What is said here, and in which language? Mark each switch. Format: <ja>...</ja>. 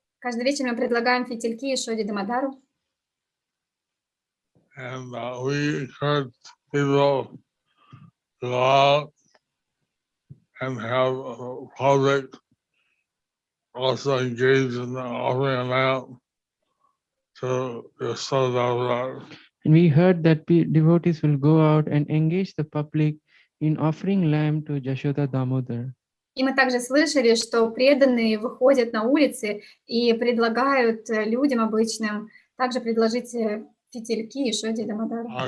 <ru>Каждый вечер мы предлагаем фитильки Яшоде Дамодару.</ru> <en>And we encourage people to go out and have public also engage in offering a lamp to Yashoda Damodar. And we heard that devotees will go out and engage the public in offering lamb to Yashoda Damodar.</en> <ru>И мы также слышали, что преданные выходят на улицы и предлагают людям обычным также предложить фитильки Яшоде Дамодару.</ru>